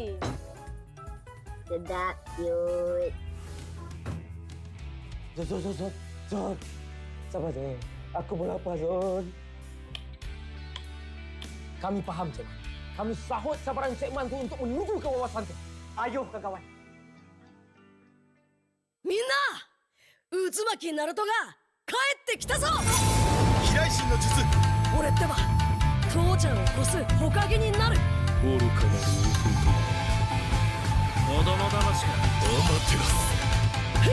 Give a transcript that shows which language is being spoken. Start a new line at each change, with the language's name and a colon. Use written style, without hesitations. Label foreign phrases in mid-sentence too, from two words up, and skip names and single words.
Malay: Sedap, cute. Zon. Sabar, Zon. Aku pun lapar, Zon. Kami faham, Cikman. Kami sahut sabaran Cikman tu untuk menuju ke wawasan tu. Ayuh, kawan-kawan.
Japanese: みんな渦巻きナルトが帰ってきたぞ飛来神の術俺ってば父ちゃんを越す火影になる愚かなる弟子供騙しかアマテラス